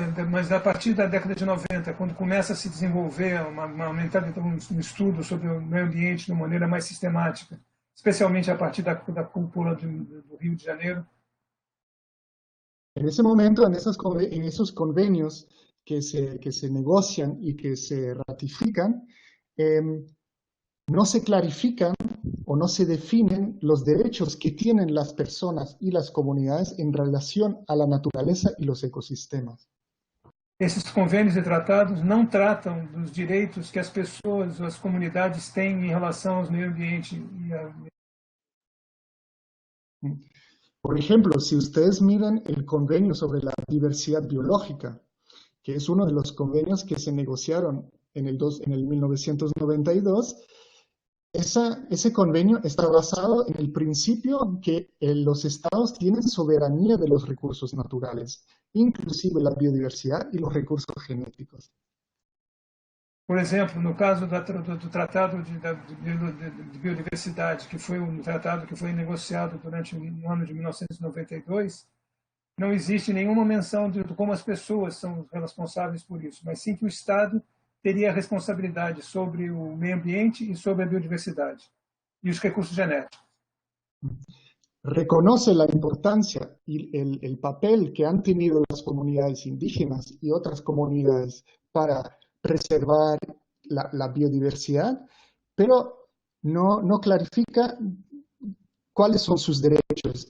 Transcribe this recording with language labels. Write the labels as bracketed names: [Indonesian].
[Portuguese] Mas a partir da década de 90, quando começa a se desenvolver um estudo sobre o meio ambiente de uma maneira mais sistemática, especialmente a partir da cúpula do Rio de Janeiro. [Spanish] En ese momento, en esos convenios que se negocian y que se ratifican, no se clarifican o no se definen los derechos que tienen las personas y las comunidades en relación a la naturaleza y los ecosistemas. [Portuguese] Esses convênios e tratados não tratam dos direitos que as pessoas ou as comunidades têm em relação ao meio ambiente. [Spanish] Por ejemplo, si ustedes miran el convenio sobre la diversidad biológica, que es uno de los convenios que se negociaron en el 1992, ese convenio está basado en el principio que los estados tienen soberanía de los recursos naturales, inclusive la biodiversidad y los recursos genéticos. [Portuguese] Por exemplo, no caso do Tratado de Biodiversidade, que foi um tratado que foi negociado durante o ano de 1992, não existe nenhuma menção de como as pessoas são responsáveis por isso, mas sim que o Estado teria a responsabilidade sobre o meio ambiente y sobre a biodiversidade [Spanish] y los recursos genéticos. Reconoce la importancia y el papel que han tenido las comunidades indígenas y otras comunidades para preservar la biodiversidad, pero no clarifica cuáles son sus derechos.